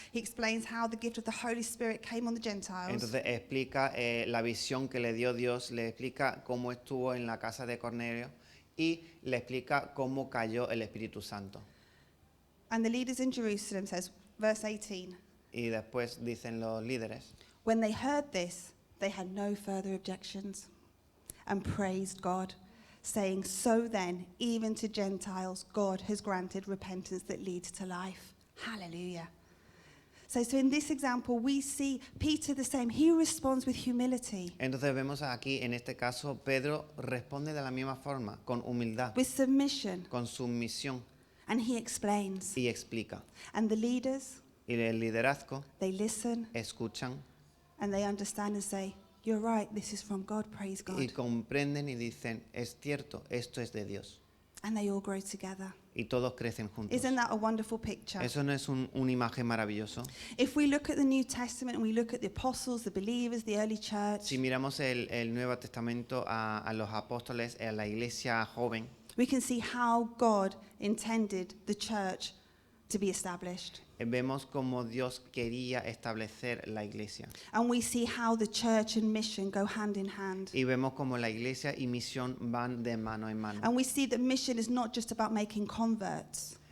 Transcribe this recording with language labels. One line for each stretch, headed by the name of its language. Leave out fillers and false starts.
English: He explains how the gift of the Holy Spirit came on the Gentiles.
Spanish: entonces explica la visión que le dio Dios, le explica cómo estuvo en la casa de Cornelio y le explica cómo cayó el Espíritu Santo.
English: And the leaders in Jerusalem says, verse 18,
Spanish: Y después dicen los líderes,
English: when they heard this, they had no further objections and praised God, saying, so then, even to Gentiles, God has granted repentance that leads to life. Hallelujah. So in this example, we see Peter the same. He responds with humility,
Spanish: entonces vemos aquí, en este caso, Pedro responde de la misma forma, con humildad,
English: with submission,
Spanish: con sumisión
English: and he explains.
Spanish: y explica.
English: And the leaders,
Spanish: Y el liderazgo
English: they listen
Spanish: escuchan
English: and they understand and say, you're right, this is from God, praise God.
Spanish: y comprenden y dicen, es cierto, esto es de Dios.
English: And they all grow together.
Spanish: Y todos crecen juntos.
English: Isn't that a wonderful picture?
Spanish: ¿Eso no es una imagen maravilloso?
English: If we look at the New Testament and we look at the apostles, the believers, the early church,
Spanish: Si miramos el Nuevo Testamento a los apóstoles, a la iglesia joven,
English: we can see how God intended the church to be established.
Spanish: vemos cómo Dios quería establecer la iglesia.
English: And we see how the church and mission go hand in hand.
Spanish: Y vemos cómo la iglesia y misión van de mano en mano.
English: And we see that mission is not just about making converts.